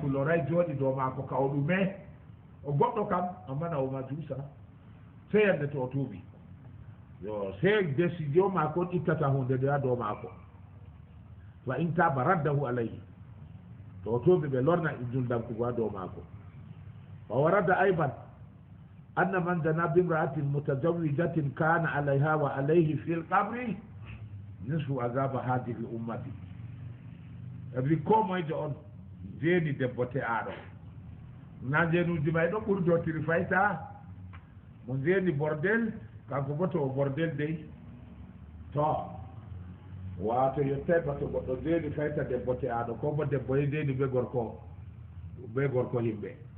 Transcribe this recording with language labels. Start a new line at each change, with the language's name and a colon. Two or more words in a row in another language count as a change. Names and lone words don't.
Fula: loray jooɗi dow maako ka o ɗume o goɗɗo kam amma na oma juusa sey yande to o tuuɓi yo sey décision maako on ittata hunde nde ha dow maako
Arabic: وإن تاب رده عليه
Fula: to o tuuɓi ɓe lorna juldankugo ha dow maako
Arabic: وورد أيضا أن من دنا بامرأة متزوجة كان عليها وعليه في القبر نصف عذاب هذه الأمة.
Fula: Rikomo ije on jeni debbote aɗo na jenuji may ɗo ɓuri dotiri fayta mo jeni bordel kanko bo to bordel dey to wato yette ba to goɗɗo jeni fayta debbote aɗo ko bo debbo e jeni be gorko himɓe